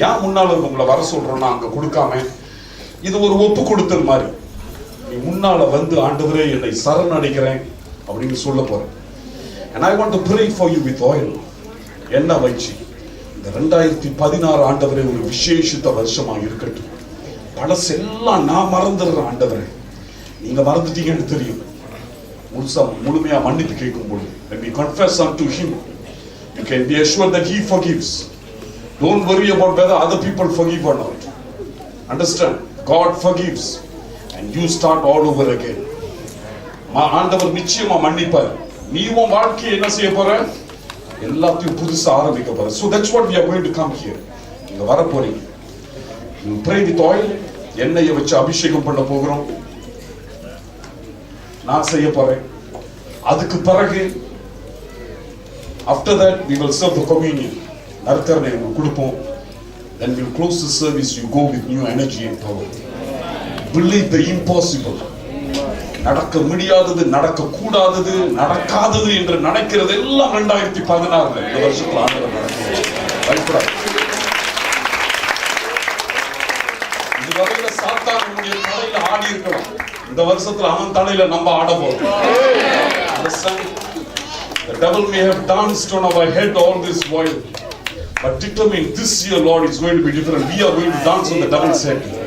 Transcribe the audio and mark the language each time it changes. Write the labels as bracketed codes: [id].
[ta] ஏன் முன்னால உங்களை வர சொல்றோம்னா அங்க கொடுக்காம இது ஒரு ஒப்பு கொடுத்தல் மாதிரி. நீ முன்னால வந்து ஆண்டவரே என்னை சரணடைகிறேன் அப்படின்னு சொல்ல போறேன். [en] And I want to pray for you with oil. [ta] என்ன வச்சு இந்த 2016 ஆண்டவரே ஒரு விசேஷித்த வருஷமா இருக்கட்டும். பழசெல்லாம் நான் மறந்துடுறேன் ஆண்டவரே, நீங்க மறந்துட்டீங்கன்னு தெரியும். முழுமையா மன்னிப்பு கேட்கும் பொழுது [en] when we confess unto Him, you can be assured that He forgives. Don't worry about whether other people forgive or not. Understand? God forgives and you start all over again. [ta] ஆண்டவர் நிச்சயமா மன்னிப்பார். நீ உன் வாழ்க்கையை என்ன செய்ய போற? எல்லாத்தையும் புதுசா ஆரம்பிக்க போற. [en] So that's what we are going to come here. [ta] நீங்க வர போறீங்க. [en] You pray with oil. [ta] எண்ணெயை வச்சு அபிஷேகம் பண்ண போகிறோம். நான் செய்ய போறேன். அதுக்கு பிறகு [en] after that we will serve the communion. [ta] நற்கருணை கொடுப்போம். [en] Then we'll close the service. You go with new energy and power. Believe the impossible. [ta] நடக்க முடியாதது, நடக்க கூடாதது, நடக்காதது என்று நினைக்கிறது எல்லாம் 2016 இந்த வருஷத்துல ஆண்டவர் நடக்கும். பயப்படாது. இதுவரையில சாத்தான் நம்முடைய தலையில ஆடி இருக்கலாம். இந்த வருஷத்துல அவன் தலையில நம்ம ஆட போறோம். [en] The devil may have danced on our head all this while, but determine this year, Lord, is going to be different. We are going to dance on the devil's head.